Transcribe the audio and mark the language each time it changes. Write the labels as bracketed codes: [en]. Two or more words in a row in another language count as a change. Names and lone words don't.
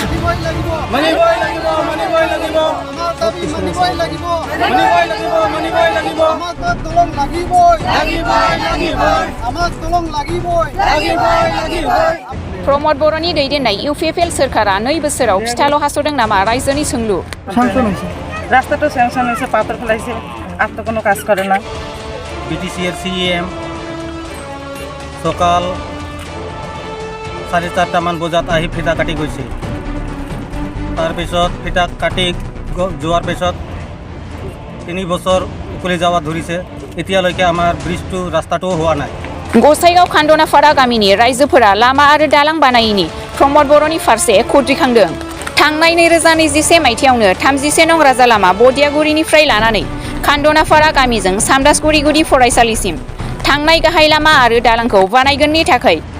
[brx] प्रमद बर'नि दैदेननाय इउपिएफएल सोरखारा 2 बोसोराव फिथाल' हास'दों नामा रायजोनि सोंलु [bn] রাস্তাটা স্যাংশন হয়েছে পাথর ফেলাইছে আর তো কোনো কাজ করে না [as] বিটিসির সিএম সকাল 4:30 মান বজাত আহি ফিতা কাটি গৈছে তাৰপিছত ফিতা কাটি যোৱাৰ পিছত 3 বছৰ উকলি যাওয়া ধৰিছে এতিয়ালৈকে আমাৰ ব্ৰিজটো ৰাস্তাটো হোৱা নাই [brx] गसाइगाव खान्दनाफारा गामिनि रायजोफोरा लामा आरो दालां बानायिनि प्रमद बर'नि फारसे खुद्रिखांदों थांनाय 2021 मायथाइयावनो 34 नं राजा लामा बदियागुरिनिफ्राय लानानै खान्दनाफारा गामिजों सामदासगुरि गुदि फरायसालिसिम थांनाय गाहाय लामा आरो दालांखौ बानायगोननि थाखाय